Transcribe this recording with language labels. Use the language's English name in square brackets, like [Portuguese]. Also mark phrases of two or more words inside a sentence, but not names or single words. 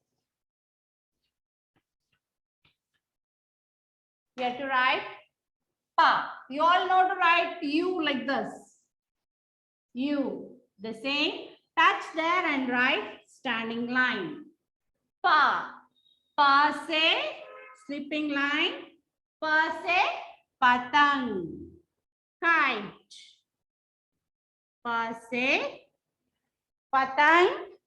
[English] we have to write pa. You all know to write U like this. U. The same. Touch there and write standing line. Pa. [Hindi] प से, [English] slipping line. [Hindi] प से, पतंग. Kite. प से, पतंग.